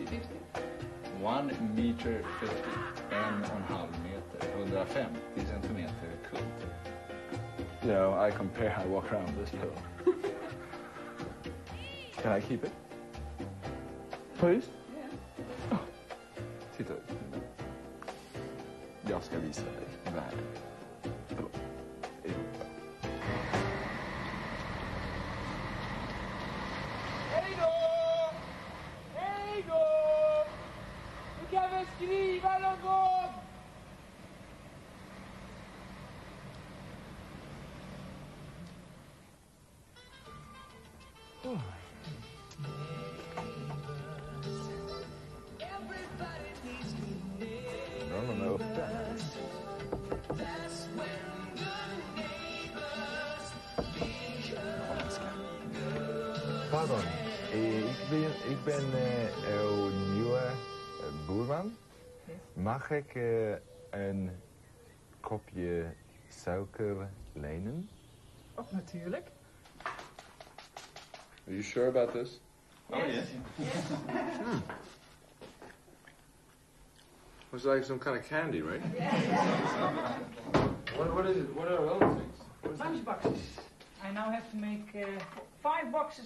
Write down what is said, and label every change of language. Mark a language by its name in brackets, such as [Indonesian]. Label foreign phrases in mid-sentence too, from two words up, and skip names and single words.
[Swedish] 1 meter 50. 1,5 meter. 150 centimeter kund. [English] You know, I compare, I walk around with this pillow. Can I keep it? Please? Yeah. [Swedish] Oh. Titta. Jag ska visa dig världen. Förlåt. Europa. Hej då! Hej då! Du kan väl skriva någon gång? De är uppe. [Dutch] Pardon, ik ben uw nieuwe buurman. Mag ik een kopje suiker lenen? Oh, natuurlijk. [English] Are you sure about this? Oh, yes. It's like some kind of candy, right? What is it? What are other things? Lunch boxes. I now have to make 5 boxes